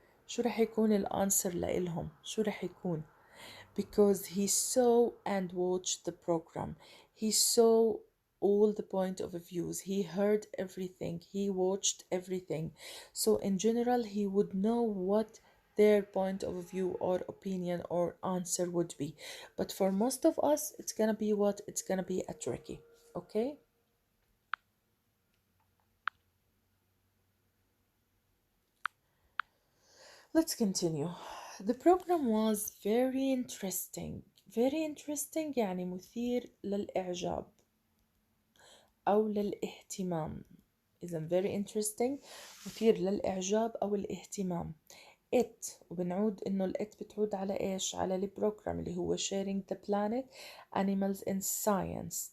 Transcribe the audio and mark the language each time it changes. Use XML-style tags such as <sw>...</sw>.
<ar>شو رح يكون الانسر لإلهم؟ شو رح يكون؟</ar> <en>Because he saw and watched the program. He saw all the point of views. He heard everything. He watched everything. So in general, he would know what their point of view or opinion or answer would be. But for most of us, it's gonna be what? It's gonna be a tricky. Okay? Let's continue. The program was very interesting. Very interesting</en> <ar>يعني مثير للإعجاب أو للاهتمام. إذا</ar> <en>very interesting</en> <ar>مثير للإعجاب أو الاهتمام. It وبنعود إنه الإت بتعود على إيش؟ على البروجرام اللي هو</ar> <en>sharing the planet animals in science.</en>